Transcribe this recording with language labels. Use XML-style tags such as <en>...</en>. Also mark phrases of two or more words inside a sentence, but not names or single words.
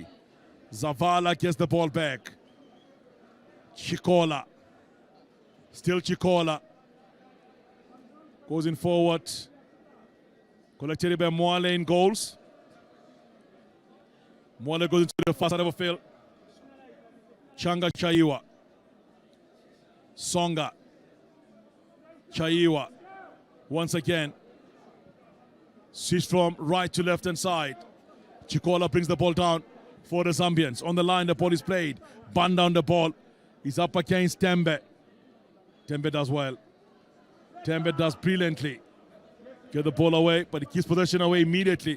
<en>Zavala gets the ball back. Chikola. Still Chikola. Goes in forward. Collected by Mwale in goals. Mwale goes into the far side of the field. Changa Chaiwa. Songa. Chaiwa. Once again. Switch from right to left hand side. Chikola brings the ball down for the Zambians. On the line, the ball is played. Bun down the ball. He's up against Tembe. Tembe does well. Tembe does brilliantly. Get the ball away, but he keeps possession away immediately.</en>